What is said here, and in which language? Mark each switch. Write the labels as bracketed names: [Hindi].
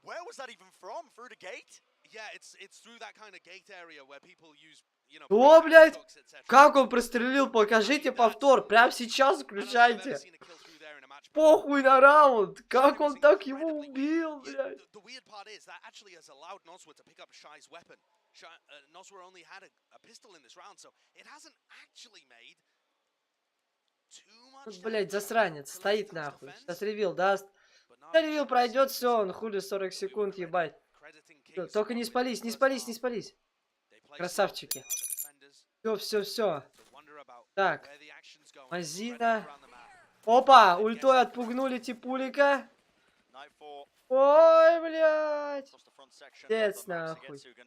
[English] Where was that even from? Through the gate? Yeah, it's through that kind of gate area where people use, you know, [Russian] О, блядь. [English] hooks, etc. [Russian] Как он прострелил? Покажите повтор. Прямо сейчас включайте. Похуй на раунд. Как он так его убил, блядь. [English] The weird part is that actually has allowed Noswa to pick up Shy's weapon. Noswa only had a pistol in this round, so it hasn't actually made too much. [Russian] Тут, блядь, засранец. Стоит нахуй. Сейчас ревил даст. Да, ревил пройдет, все, он хули 40 секунд, ебать. Только не спались, не спались, не спались. Красавчики. Все. Так. Мазина. Опа, ультой отпугнули типулика. Ой, блядь. Пиздец, нахуй.